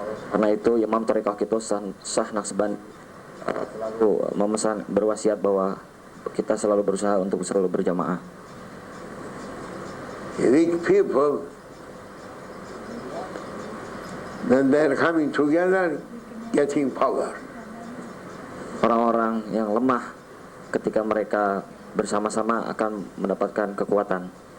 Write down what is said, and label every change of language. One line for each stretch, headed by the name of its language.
Indonesian: Karena itu Imam Thariqah kita Syah Naqshband selalu memesan, berwasiat bahwa kita selalu berusaha untuk selalu berjamaah.
English: Weak people, when they're coming together, getting power.
Indonesian: Orang-orang yang lemah ketika mereka bersama-sama akan mendapatkan kekuatan.